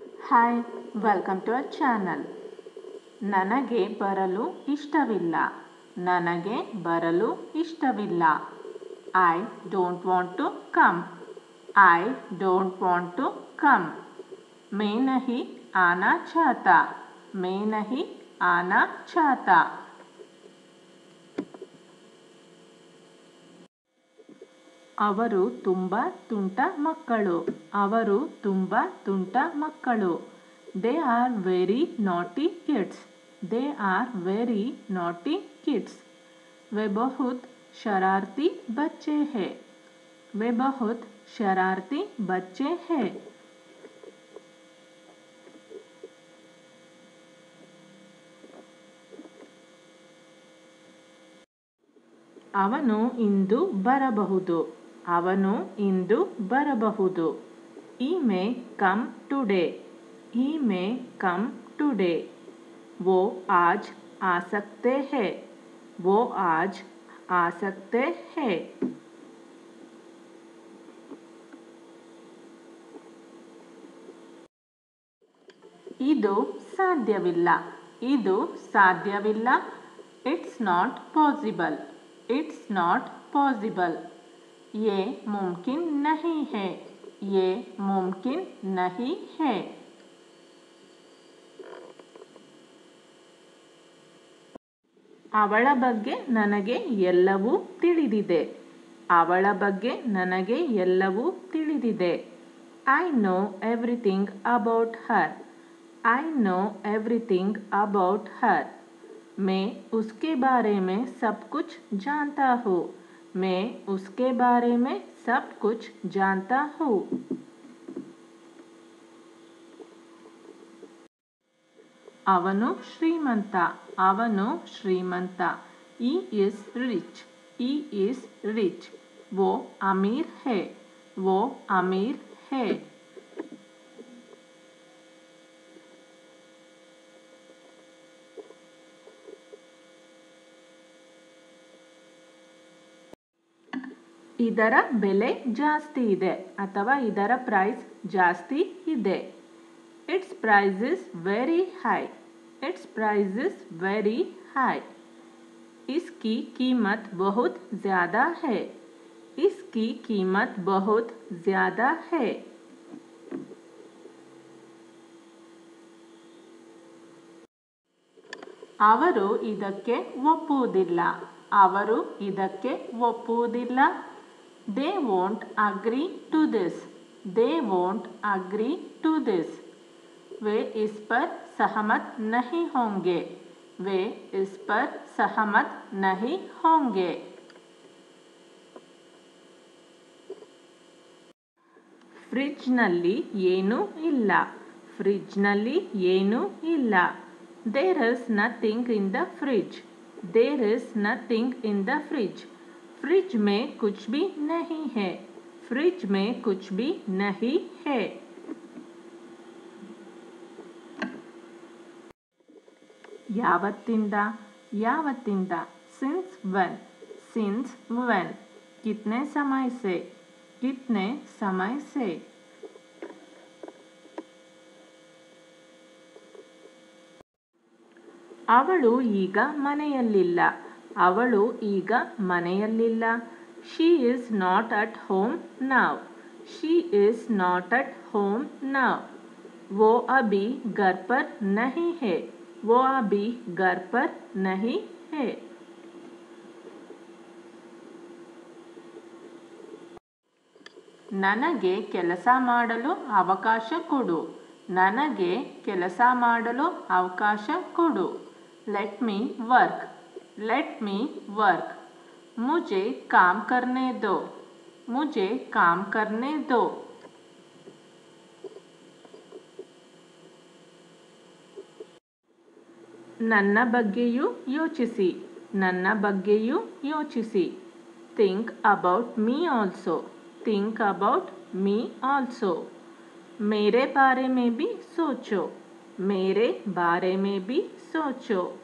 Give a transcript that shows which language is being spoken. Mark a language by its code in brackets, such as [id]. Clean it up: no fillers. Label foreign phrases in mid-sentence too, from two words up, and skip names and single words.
[en] Hi welcome to our channel. [kn] ನನಗೆ ಬರಲು ಇಷ್ಟವಿಲ್ಲ. ನನಗೆ ಬರಲು ಇಷ್ಟವಿಲ್ಲ. [en] I don't want to come. I don't want to come. [hi] मैं नहीं आना चाहता. मैं नहीं आना चाहता. [kn] ಅವರು ತುಂಬ ತುಂಟ ಮಕ್ಕಳು. ಅವರು ತುಂಬ ತುಂಟ ಮಕ್ಕಳು. [en] They are very naughty kids. They are very naughty kids. [hi] वे बहुत शरारती बच्चे हैं. वे बहुत शरारती बच्चे हैं. [kn] ಅವನು ಇಂದು ಬರಬಹುದು. ಅವನು ಇಂದು ಬರಬಹುದು. [en] He may come today. He may come today. [hi] वो आज आ सकते हैं. वो आज आ सकते हैं. [kn] ಇದು ಸಾಧ್ಯವಿಲ್ಲ. ಇದು ಸಾಧ್ಯವಿಲ್ಲ. [en] It's not possible. It's not possible. [hi] ये मुमकिन नहीं है. ये मुमकिन नहीं है. [kn] ಅವಳ ಬಗ್ಗೆ ನನಗೆ ಎಲ್ಲವೂ ತಿಳಿದಿದೆ. ಅವಳ ಬಗ್ಗೆ ನನಗೆ ಎಲ್ಲವೂ ತಿಳಿದಿದೆ. [en] I know everything about her. I know everything about her. [hi] मैं उसके बारे में सब कुछ जानता हूँ. मैं उसके बारे में सब कुछ जानता हूँ. [kn] ಅವನು ಶ್ರೀಮಂತ. ಅವನು ಶ್ರೀಮಂತ. [en] He is rich. He is rich. [hi] वो अमीर है. वो अमीर है. [kn] ಇದರ ಬೆಲೆ ಜಾಸ್ತಿ ಇದೆ ಅಥವಾ ಇದರ ಪ್ರೈಸ್ ಜಾಸ್ತಿ ಇದೆ. [en] Its price is very high. Its price is very high. [hi] इसकी कीमत बहुत ज़्यादा है. इसकी कीमत बहुत ज़्यादा है. [kn] ಅವರು ಇದಕ್ಕೆ ಒಪ್ಪುವುದಿಲ್ಲ. ಅವರು ಇದಕ್ಕೆ ಒಪ್ಪುವುದಿಲ್ಲ. [en] They won't agree to this. They won't agree to this. [hi] वे इस पर सहमत नहीं होंगे. वे इस पर सहमत नहीं होंगे. [kn] ಫ್ರಿಡ್ಜ್ನಲ್ಲಿ ಏನೂ ಇಲ್ಲ. ಫ್ರಿಡ್ಜ್ನಲ್ಲಿ ಏನೂ ಇಲ್ಲ. [en] There is nothing in the fridge. There is nothing in the fridge. [hi] फ्रिज में कुछ भी नहीं है. फ्रिज में कुछ भी नहीं है. [kn] ಯಾವತ್ತಿಂದ. ಯಾವತ್ತಿಂದ. [en] Since when. Since when. [hi] कितने समय से. कितने समय से. [kn] ಅವಳು ಈಗ ಮನೆಯಲ್ಲಿಲ್ಲ. ಅವಳು ಈಗ ಮನೆಯಲ್ಲಿಲ್ಲ. [en] She is not at home now. She is not at home now. [hi] वो अभी घर पर नहीं है. वो अभी घर पर नहीं है. [kn] ನನಗೆ ಕೆಲಸ ಮಾಡಲು ಅವಕಾಶ ಕೊಡು. ನನಗೆ ಕೆಲಸ ಮಾಡಲು ಅವಕಾಶ ಕೊಡು. [en] Let me work. Let me work. [hi] मुझे काम करने दो. मुझे काम करने दो. [kn] ನನ್ನ ಬಗ್ಗೆಯೂ ಯೋಚಿಸಿ. ನನ್ನ ಬಗ್ಗೆಯೂ ಯೋಚಿಸಿ. [en] Think about me also. Think about me also. [hi] मेरे बारे में भी सोचो. मेरे बारे में भी सोचो.